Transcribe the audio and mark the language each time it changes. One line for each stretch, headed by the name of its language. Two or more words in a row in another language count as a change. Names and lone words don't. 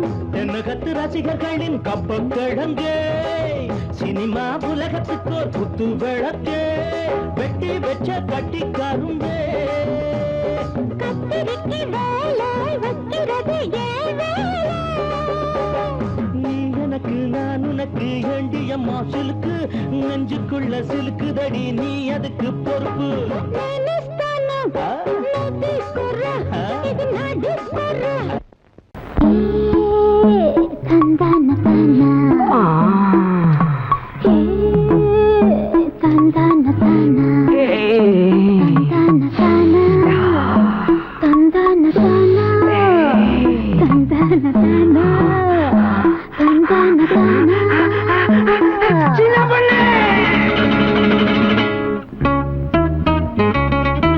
Tamil: தென்னகத்து ரசிகர்களின் கப்பம் கிழங்கு சினிமா உலகத்துக்கு ஒரு குத்து விளக்கு வெட்டி வச்ச கட்டி கரும்பு கத்திரிக்கு வேலை வைக்கிறது ஏன் வேலை நீ எனக்கு நான் உனக்கு ஏண்டியம்மா சிலுக்கு நெஞ்சுக்குள்ள சிலுக்குதடி நீ அதுக்கு பொறுப்பு
Telugu: నేనిస్తాను నువ్వు తీసుకోరా ఇది నా డిస్కోరా తందాన తానా తందాన తానా తందాన తానా తందాన తానా తందాన తానా తందాన తానా చిన్న